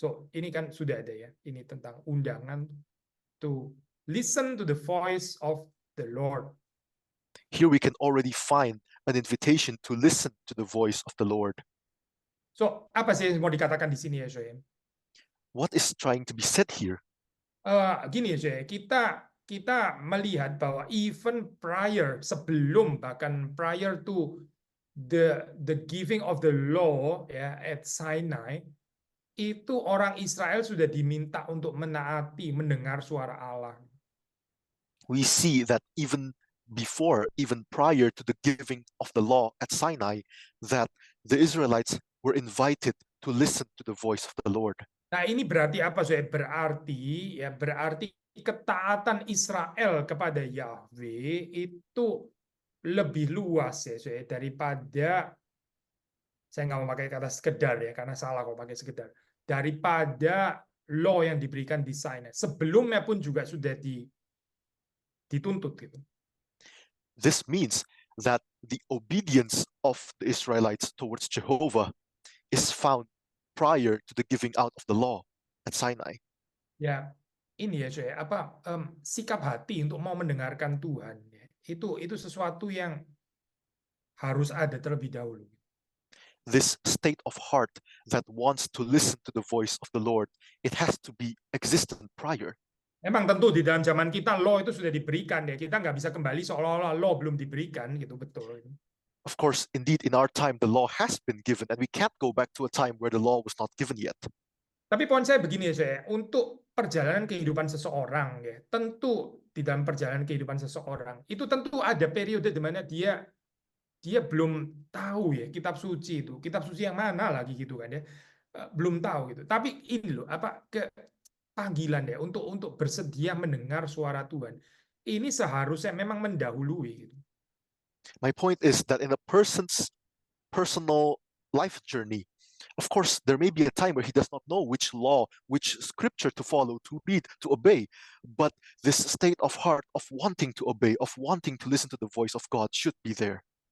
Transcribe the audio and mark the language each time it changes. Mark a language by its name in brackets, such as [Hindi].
[Indonesian] So, ini kan sudah ada ya, ini tentang undangan [English] to listen to the voice of the Lord. Here we can already find an invitation to listen to the voice of the Lord. [Indonesian] So, apa sih yang mau dikatakan di sini ya, Shoyen? [English] What is trying to be said here? [Indonesian] Gini ya, kita melihat bahwa even sebelum bahkan [English] prior to the giving of the law [Indonesian] ya [English] at Sinai, [Indonesian] itu orang Israel sudah diminta untuk menaati, mendengar suara Allah. [English] We see that even prior to the giving of the law at Sinai, that the Israelites were invited to listen to the voice of the Lord. [Indonesian] Nah, ini berarti apa, Soe? Berarti ketaatan Israel kepada Yahweh itu lebih luas ya, Soe, daripada, saya nggak mau pakai kata sekedar ya, karena salah kalau pakai sekedar, daripada law yang diberikan di Sinai. Sebelumnya pun juga sudah dituntut gitu. [English] This means that the obedience of the Israelites towards Jehovah is found prior to the giving out of the law at Sinai. [Indonesian] Ya, ini ya, Soe, sikap hati untuk mau mendengarkan Tuhan ya, itu sesuatu yang harus ada terlebih dahulu. [English] This state of heart that wants to listen to the voice of the Lord, it has to be existent prior. [Indonesian] Memang tentu di dalam zaman kita law itu sudah diberikan ya. Kita nggak bisa kembali seolah-olah law belum diberikan gitu, betul. [English] Of course, indeed, in our time, the law has been given, and we can't go back to a time where the law was not given yet. [Indonesian] Tapi poin saya begini ya, saya untuk perjalanan kehidupan seseorang ya, tentu di dalam perjalanan kehidupan seseorang itu tentu ada periode di mana dia belum tahu ya kitab suci itu, kitab suci yang mana lagi gitu kan ya. Belum tahu gitu. Tapi ini loh apa panggilan ya untuk bersedia mendengar suara Tuhan. Ini seharusnya memang mendahului gitu. [English] My point is that in a person's personal life journey, of course, there may be a time where he does not know which law, which scripture to follow, to read, to obey. But this state of heart of wanting to obey, of wanting to listen to the voice of God should be there.